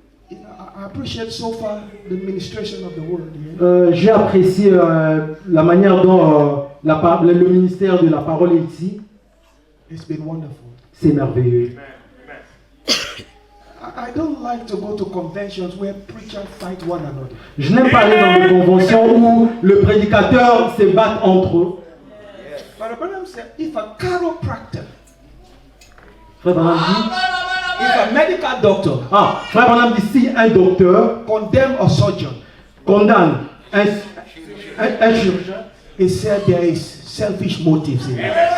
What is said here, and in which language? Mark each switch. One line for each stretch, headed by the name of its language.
English: You know, I appreciate so far the administration of the word. Yeah?
French: J'ai apprécié la manière dont le ministère de la parole est ici.
English: It's been wonderful.
French: C'est merveilleux.
English: I don't like to go to conventions where preachers fight one another.
French: Je n'aime pas aller dans des conventions où le prédicateur se bat entre eux.
English: But Branham said, if a chiropractor,
French: Frère Branham dit, if a medical doctor Frère Branham dit, si un docteur
English: condemn a surgeon,
French: condamne un chirurgien,
English: he said there is selfish motives in it.